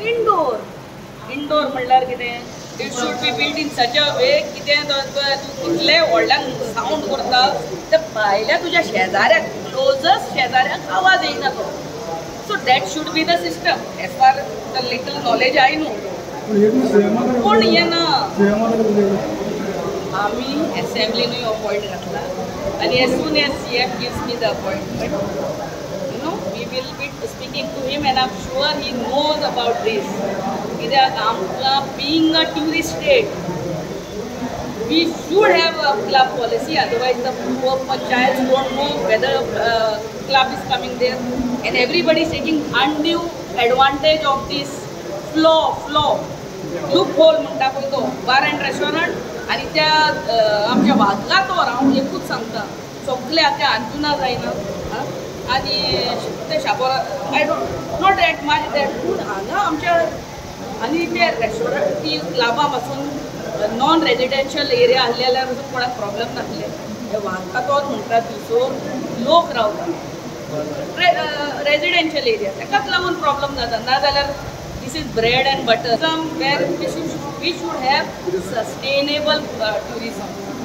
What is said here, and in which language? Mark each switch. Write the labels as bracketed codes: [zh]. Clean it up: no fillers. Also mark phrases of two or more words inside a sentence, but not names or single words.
[kok] इनडोर म्हणल्यार कितें [en] it should be build in such a way [kok] कितें तूं कितले व्हडल्यान सावंड करता ते भायल्या तुज्या शेजाऱ्याक क्लोजस्ट शेजाऱ्याक आवाज येयना तो. [en] So that should be the system as far as the little knowledge I know. [kok] पूण येना आम्ही असेंब्लीनूय अपॉइंट घातला आणि [en] as soon as CM gives me the appointment, we will be speaking to him and I'm sure he knows about this. [kok] कित्याक आमकां [en] being a tourist state, we should have a club policy, otherwise the poor panchayats don't know whether club is coming there and everybody is taking undue advantage of this [kok] loophole म्हणटा पळय तो [en] bar and restaurant [kok] आणि त्या आमच्या वागातोर हांव एकूच सांगता सगळे आतां अंजुना जायना आणि ते शापोरा [en] I don't not that much that [kok] पूण हांगा आमच्या आनी ते रेस्टॉरंट ती क्लबा पासून [en] non residential area [kok] आहले जाल्यार कोणाक प्रॉब्लेम नासले हे वागातोर म्हणटा थंयसर लोक रावता [en] residential area [kok] ताकाच लागून प्रॉब्लेम जाता नाजाल्यार [en] this is bread and butter where we should have sustainable tourism.